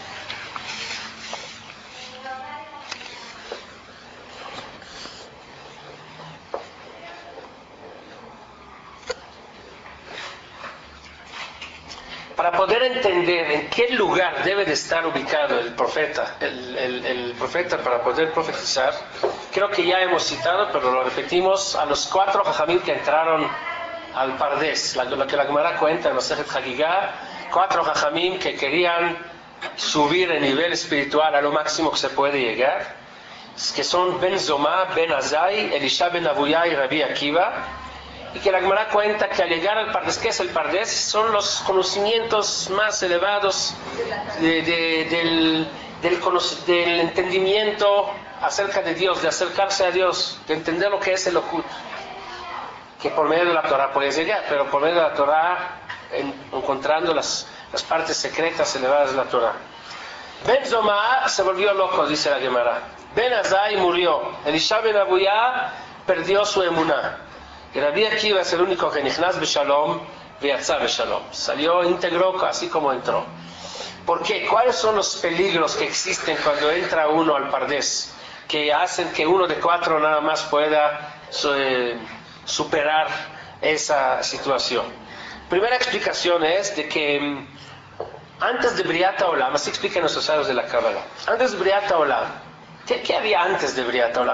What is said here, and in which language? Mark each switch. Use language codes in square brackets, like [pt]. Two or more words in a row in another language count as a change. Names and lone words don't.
[es] Para poder entender en qué lugar debe de estar ubicado el profeta, el profeta para poder profetizar, creo que ya hemos citado, pero lo repetimos, a los 4 jajamim que entraron al Pardes, lo que la Gemara cuenta en [he] Masejet Hagigah, [es] 4 jajamim que querían subir el nivel espiritual a lo máximo que se puede llegar, que son Ben Zoma, Ben Azai, Elisha Ben Abuya y Rabbi Akiva, y que la Gemara cuenta que al llegar al Pardes, ¿qué es el Pardes? Son los conocimientos más elevados del entendimiento acerca de Dios, de acercarse a Dios, de entender lo que es el Okut, que por medio de la Torah puedes llegar, pero por medio de la Torah encontrando las partes secretas elevadas de la Torah. Ben Zoma se volvió loco, dice la Gemara. Ben Azai murió. Elisha Ben Abuya perdió su emuná. Y Rabbi Akiva es el único que [he] נכנס בשלום ויצא בשלום. [es] Salió íntegro así como entró. ¿Por qué? ¿Cuáles son los peligros que existen cuando entra uno al Pardes, que hacen que uno de 4 nada más pueda superar esa situación? Primera explicación es de que antes de [he] בריאת העולם, [es] así explican nuestros sabios de la Cábala, antes de [he] בריאת העולם, [es] ¿qué había antes de [he] בריאת העולם?